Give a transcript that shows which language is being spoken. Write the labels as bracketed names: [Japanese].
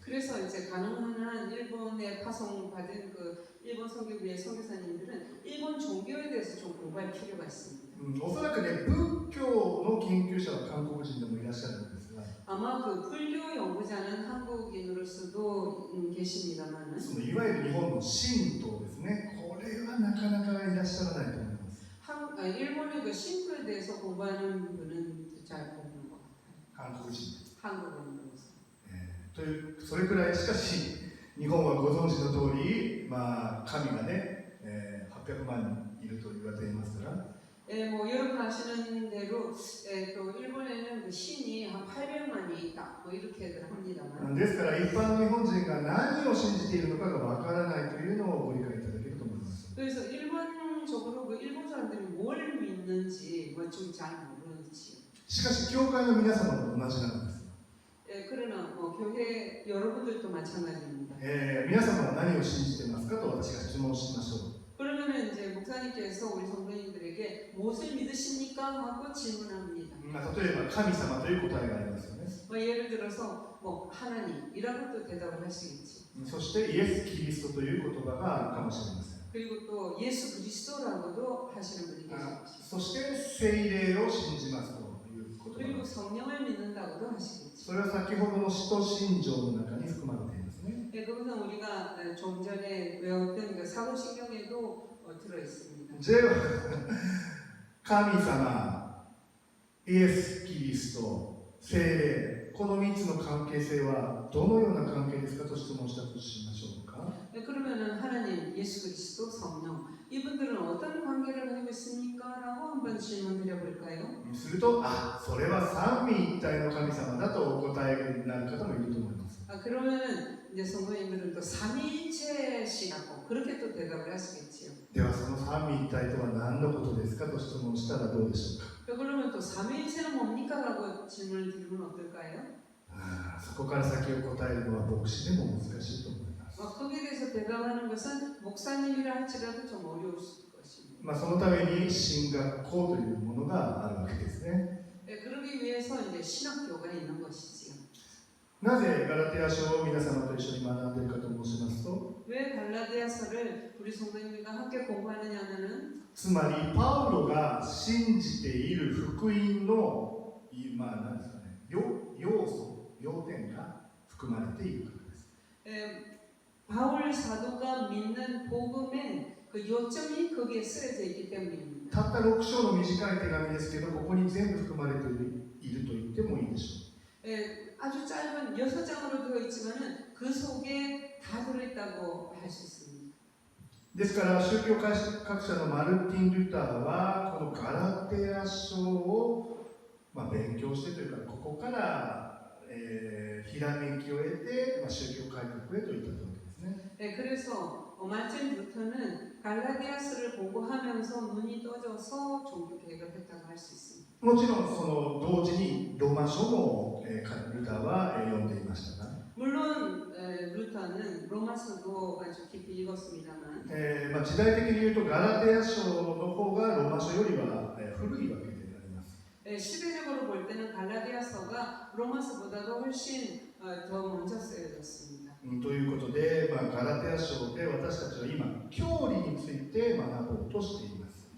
[Korean] 그래서 이제 가능한 한 일본에 파송받은 그 일본 선교부의 선교사님들은 일본 종교에 대해서 좀 공부할 필요가 있습니다. [Japanese] おそらくね、仏教の研究者は韓国人でもいらっしゃるんですが、 [Korean] 아마 그 불교 연구자는 한국인으로서도 계십니다만은 [Japanese] そのいわゆる日本の神道ですね、これはなかなかいらっしゃらないと思います。 [Korean] 일본의 그 신도에 대해서 공부하는 분은 잘 모르는 것 같아요. [Japanese] 韓国人。 [Korean] 한국인으로서. [Japanese] というそれくらいしかし日本はご存知の通り、神がね、800万人いると言われていますから、 [Korean] 뭐 여러분 아시는 대로 또 일본에는 그 신이 한 800만이 있다 뭐 이렇게들 합니다만 [Japanese] ですから一般の日本人が何を信じているのかがわからないというのをご理解いただけると思います。 [Korean] 그래서 일반적으로 그 일본 사람들이 뭘 믿는지 뭐 좀 잘 모르지. [Japanese] しかし教会の皆様も同じなんです。 [Korean] 그러나 뭐 교회 여러분들도 마찬가지입니다. [Japanese] 皆様は何を信じていますかと私が質問しましょう。 [Korean] 그러면 이제 목사님께서 우리 성도님들에게 무엇을 믿으십니까 하고 질문합니다. [Japanese] 例えば神様という答えがありますよね。 [Korean] 예를 들어서 뭐 하나님이라고 또 대답을 하시겠지. [Japanese] そしてイエス・キリストという言葉があるかもしれません。 [Korean] 그리고 또 예수 그리스도라고도 하시는 분이 계십니다. [Japanese] そして聖霊を信じますという言葉 [Korean] 그리고 [Japanese] です。 [Korean] 성령을 믿는다고도 하시겠지. [Japanese] それは先ほどの使徒信条の中に含まれていますね。 [Korean] 네, 그것은 우리가 좀 전에 외웠던 그 사도신경에도 들어 있습니다. [Japanese] では神様、イエス・キリスト、聖霊、この3つの関係性はどのような関係ですかと質問したとしましょうか。 [Korean] 네, 그러면은 하나님, 예수 그리스도, 성령 이분들은 어떤 관계를 가지고 있습니까? 라고 한번 질문 드려볼까요? [Japanese] すると、あ、それは三位一体の神様だとお答えになる方もいると思います。 [Korean] 그러면은 이제 성도님들은 또 삼위일체시라고 그렇게 또 대답을 하시겠지요. [Japanese] ではその三位一体とは何のことですかと質問したらどうでしょうか。 [Korean] 그러면 또 삼위일체는 뭡니까? 라고 질문을 드리면 어떨까요? [Japanese] そこから先を答えるのは牧師でも難しいと思います。 [Korean] 거기에 대해서 대답하는 것은 목사님이라 할지라도 좀 어려울 것입니다. [Japanese] そのために神学校というものがあるわけですね。 [Korean] 네, 그러기 위해서 이제 신학교가 있는 것이지요. [Japanese] なぜガラテヤ書を皆様と一緒に学んでいるかと申しますと、 [Korean] 왜 갈라디아서를 우리 성도님과 함께 공부하느냐면은 [Japanese] つまりパウロが信じている福音の、何ですかね、要素、要点が含まれているからです。 [Korean] 바울 사도가 믿는 복음의 그 요점이 거기에 쓰여져 있기 때문입니다. [Japanese] たった6章の短い手紙ですけど、ここに全部含まれていると言ってもいいでしょう。 [Korean] 아주 짧은 6장으로 되어 있지만은 그 속에 다 들어있다고 할 수 있습니다. [Japanese] ですから宗教学者のマルティン・ルターはこのガラテヤ書を、勉強してというか、ここから、ひらめきを得て、宗教改革へといったわけですね。 [Korean] 네, 그래서 마틴 루터는 갈라디아서를 공부하면서 눈이 떠져서 종교 개혁을 했다고 할 수 있습니다. [Japanese] もちろんその同時にローマ書も、ルターは、読んでいましたが、 [Korean] 물론 루터는 로마서도 아주 깊이 읽었습니다만 [Japanese] 時代的に言うとガラテヤ書の方がローマ書よりは、古いわけであります。 [Korean] 시대적으로 볼 때는 갈라디아서가 로마서보다도 훨씬 더 먼저 쓰여졌습니다. [Japanese] ということで、ガラテヤ書で私たちは今教理について学ぼうとしています。